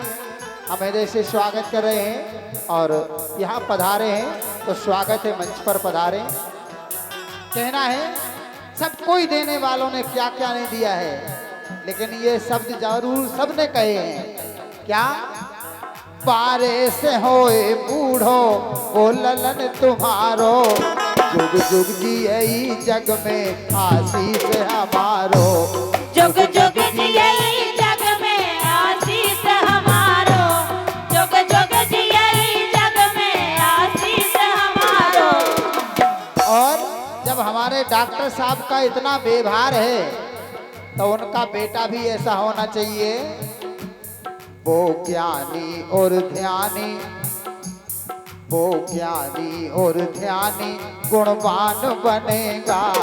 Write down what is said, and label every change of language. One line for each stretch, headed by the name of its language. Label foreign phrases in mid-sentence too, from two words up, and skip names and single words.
Hindi: हम हृदय से स्वागत कर रहे हैं और यहाँ पधारे हैं तो स्वागत है, मंच पर पधारे। कहना है सबको ही देने वालों ने क्या क्या नहीं दिया है, लेकिन ये शब्द जरूर सबने कहे हैं।
Braj: क्या? पारे से होए बूढ़ो वो ललन तुम्हारो, जुग जुग जियई जग में आशीष हमारो। जुग जुग जियई जग में आशीष हमारो, जुग जुग जियई जग में आशीष हमारो।
Hindi: और जब हमारे डॉक्टर साहब का इतना व्यवहार है तो उनका बेटा भी ऐसा होना चाहिए। वो ज्ञानी और ध्यानी, वो ज्ञानी और ध्यानी गुणवान बनेगा।